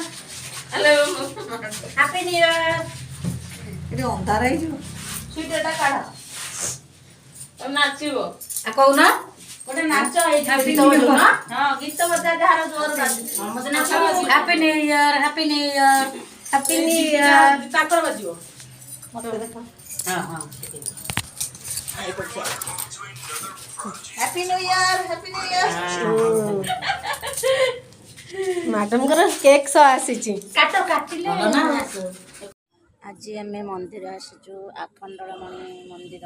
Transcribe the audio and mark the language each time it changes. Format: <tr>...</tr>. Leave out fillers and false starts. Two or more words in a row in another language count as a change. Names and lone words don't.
<or>ହ୍ୟାଲୋ</or> <en>Happy New Year!</en> <or>ଏଠି ଅନ୍ଧାର ହେଇଯିବ। ସୁଇଟରଟା କାଢ। ନାଚିବ କହୁନ ଗୋଟେ ନାଚ ହେଇଛି ଗୀତ ବଜାଉନ। ହଁ ଗୀତ ବଜା ଯାହାର ଜୋର ବାଜୁଛି ମତେ ନାଚ</or> <en>Happy New Year! Happy New Year! Happy New Year!</en> <or>ତାଙ୍କର ବାଜିବ। ମତେ ଦେଖ ହଁ ହଁ</or> <en>Happy New Year Happy New Year.</en> <or>ମ୍ୟାଡମଙ୍କର କେକ୍ ସହ ଆସିଛି। କାଟ କାଟିଲେ ନା ଆଜି ଆମେ ମନ୍ଦିର ଆସିଛୁ ଆଖଣ୍ଡଳମଣି ମନ୍ଦିର।</or>